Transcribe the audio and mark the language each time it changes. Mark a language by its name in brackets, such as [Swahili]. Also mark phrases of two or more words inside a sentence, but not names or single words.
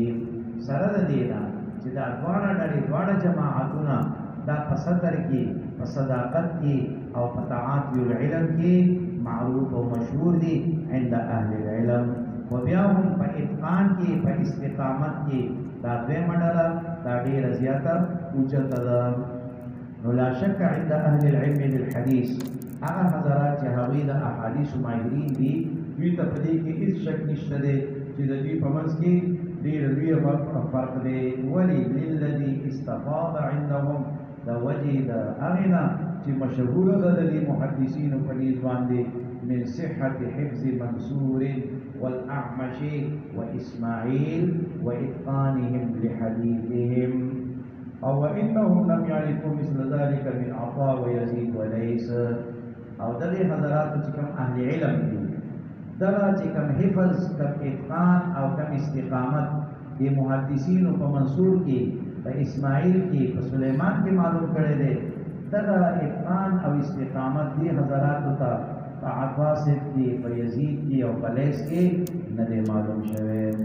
[Pashto] سره د دې نه چې دا دواړه ډلې دواړه جماعتونه دا په صدر کې، په صداقت کې او په [Arabic] تعاطي العلم [Pashto] کې معروف او مشهور دي [Arabic] عند اهل العلم. [Pashto] و بیا هم په اتقان کې، په استقامت کې دا دویمه ډله دا ډېره زیاته اوچته ده. نو [Arabic] لا شک عند اهل العلم بالحديث [Pashto] هغه حضرات چې هغوی د احادیثو ماهرین دي دوی ته په دې کې هېڅ شک نشته دی چې د دوی په منځ کې ډېر لوی فرق دی. [Arabic] ولې للذي استفاض عندهم [Pashto] د وجې د هغې نه چې مشهوره ده د دې محدثینو په نیز باندې [Arabic] من صحة حفظ منصور والأعمش وإسماعيل وإتقانهم لحديثهم أو وإنهم لم يعرفوا مثل ذلك من عطاء ويزيد وليس. [Pashto] أو دغه حضرات چې کوم اهل علم دي دغه چې کوم حفظ، کوم اتقان او کوم استقامت د محدثینو په منصور کې، په اسماعیل کې، په سلیمان کې معلوم کړی دی، دغه اتقان او استقامت دی حضراتو ته په عطا صاحب کې، په یزید کې او په لیث کې نه دی معلوم شوی.